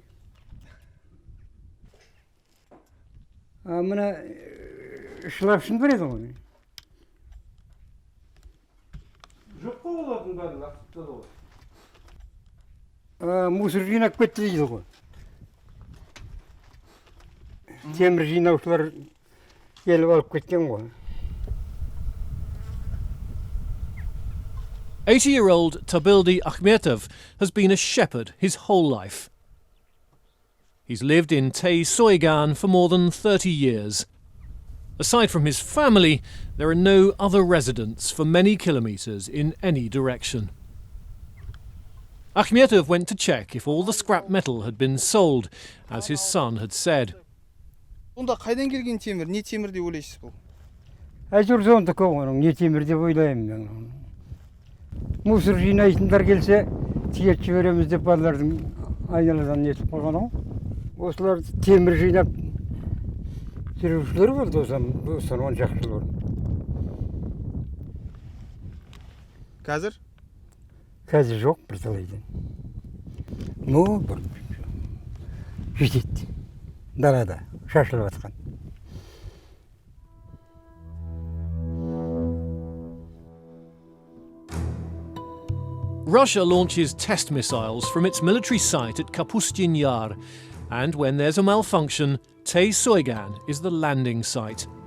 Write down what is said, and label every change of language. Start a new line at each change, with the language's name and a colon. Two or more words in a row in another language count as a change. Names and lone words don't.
Kazakh: Мына шылапшын бар еді ғой. Жоқ қой олардың бәрін лақтырып тастады ғой. Мусор жинап кетті дейді ғой. Темір жинаушылар келіп алып кеткен ғой.
English: 80-year-old Tabildi Akhmetov has been a shepherd his whole life. He's lived in Tay-Soygan for more than 30 years. Aside from his family, there are no other residents for many kilometres in any direction. Akhmetov went to check if all the scrap metal had been sold, as his son had said.
Kazakh: Онда қайдан келген темір, не темір деп ойлайсыз бұл? Әйтеуір сондікі оның, не темір деп ойлаймын мен. Мусор жинайтындар келсе, тиеп жібереміз деп балалардың айналадан нетіп қойған ғой. Осылар темір жинап жүрушілер болды осыдан 10 шақты жыл бұрын. Қазір? Қазір жоқ бір талайдан. Бір жетеді. Далада шашылып жатқан.
English: Russia launches test missiles from its military site at Kapustin Yar, and when there's a malfunction, Tay-Soygan is the landing site.